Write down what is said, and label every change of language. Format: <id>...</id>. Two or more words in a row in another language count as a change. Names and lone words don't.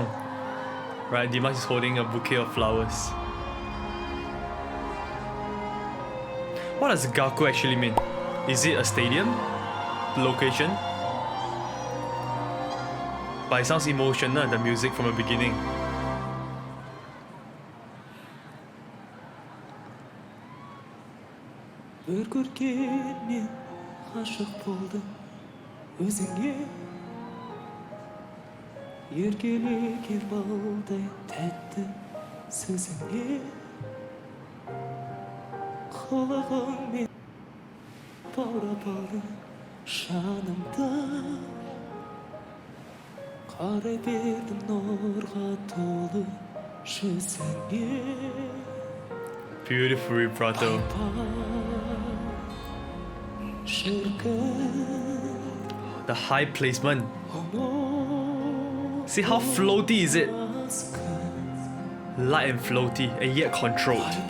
<en>Right, Dimash is holding a bouquet of flowers. What does Gaku actually mean? Is it a stadium? Location? But it sounds emotional, the music from the beginning.</en> <kk>Өзіңе еркелеген балдай тәтті сөзіңе қылығыңмен баурап алды жанымды қарай бердім нұрға толы жүзіңе.</kk> <en>Beautiful vibrato. The high placement. See how floaty is it? Light and floaty, and yet controlled.</en>